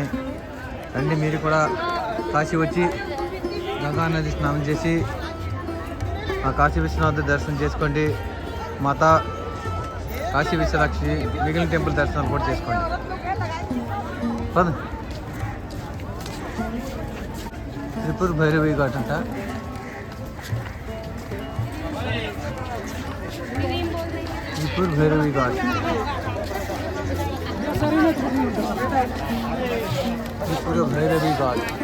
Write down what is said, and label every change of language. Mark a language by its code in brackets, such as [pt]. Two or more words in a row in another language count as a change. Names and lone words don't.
[te] రండి, మీరు కూడా కాశీ వచ్చి గంగానది స్నానం చేసి ఆ కాశీ విశ్వనాథ దర్శనం చేసుకోండి. మాతా కాశీ విశాలాక్షి మిగిలిన టెంపుల్ దర్శనాలు కూడా చేసుకోండి. त्रिपुर भैरवी घाट अंट त्रिपुर भैरवी घाट त्रिपुर भैरवी घाट